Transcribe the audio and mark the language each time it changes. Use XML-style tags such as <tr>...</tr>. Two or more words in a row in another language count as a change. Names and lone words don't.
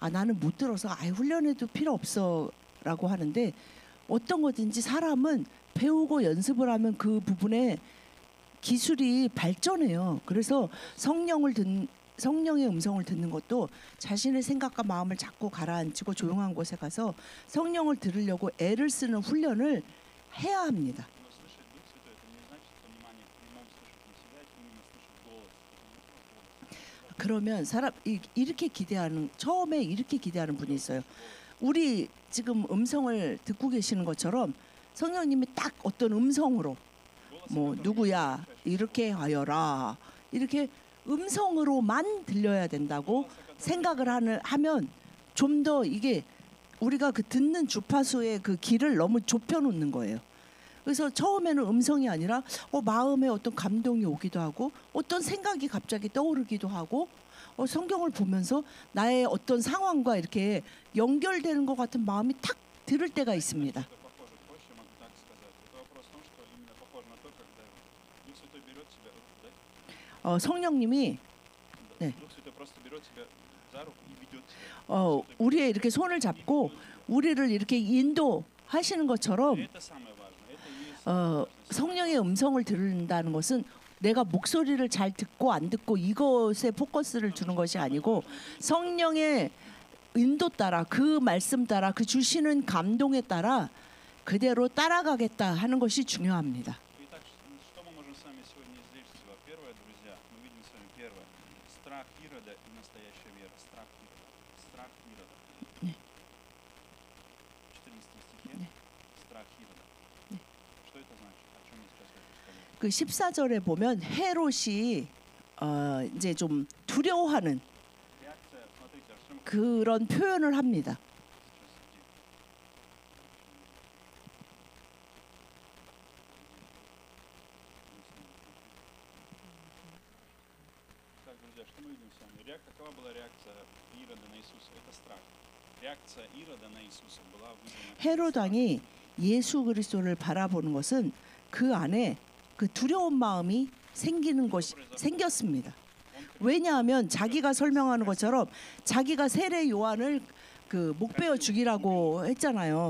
<ko>나는 못 들어서 훈련해도 필요 없어라고 하는데 어떤 거든지 사람은 배우고 연습을 하면 그 부분에 기술이 발전해요. 그래서 성령의 음성을 듣는 것도 자신의 생각과 마음을 자꾸 가라앉히고 조용한 곳에 가서 성령을 들으려고 애를 쓰는 훈련을 해야 합니다.</ko> <ru>Но слышать Дух Святой, это не значит, что внимание к Нему слышать на себя, это именно слышать голос.</ru> <ko>그러면 이렇게 기대하는 처음에 이렇게 기대하는 분이 있어요. 우리 지금 음성을 듣고 계시는 것처럼 성령님이 딱 어떤 음성으로 뭐 누구야 이렇게 하여라 이렇게 음성으로만 들려야 된다고 생각을 하면 좀 더 이게 우리가 그 듣는 주파수의 그 길을 너무 좁혀놓는 거예요. 그래서 처음에는 음성이 아니라 마음에 어떤 감동이 오기도 하고 어떤 생각이 갑자기 떠오르기도 하고 성경을 보면서 나의 어떤 상황과 이렇게 연결되는 것 같은 마음이 탁 들을 때가 있습니다.</ko> <ru>Это похоже, проще могу так сказать. Это вопрос в том, что именно похоже на то, когда Дух Святой берет тебя, да?</ru> <ko>성령님이 네.</ko> <ru>Дух Святой просто берет тебя за руку и ведет тебя.</ru> <ko>우리의 이렇게 손을 잡고 우리를 이렇게 인도하시는 것처럼</ko> <ru>И это самое важное. Это и есть самое важное.</ru> <ko>성령의 음성을 들은다는 것은 내가 목소리를 잘 듣고 안 듣고 이것에 포커스를 두는 것이 아니고 성령의 인도 따라 그 말씀 따라 그 주시는 감동에 따라 그대로 따라가겠다 하는 것이 중요합니다.</ko> <ru>Итак, что мы можем с вами сегодня извлечь? Первое, друзья, мы видим с вами первое. Страх Ирода и настоящая вера. Страх Ирода. Страх Ирода.</ru> <ko>네.</ko> <ru>14 стихе.</ru> <ko>네.</ko> <ru>Страх Ирода. Что это значит? О чем мы сейчас хотим сказать?</ru> <ko>그 14절에 보면 헤롯이 이제 좀 두려워하는</ko> <ru>Реакция, смотрите, о чем мы</ru> <ko>그런 표현을 합니다.</ko> <ru>Так, друзья, что мы видим с вами? Какова была реакция Ирода на Иисуса? Это страх. Реакция Ирода на Иисуса была вызвана.</ru> <ko>헤롯 왕이 예수 그리스도를 바라보는 것은 그 안에 그 두려운 마음이 생겼습니다. 왜냐하면 자기가 설명하는 것처럼 자기가 세례 요한을 그 목베어 죽이라고 했잖아요.</ko>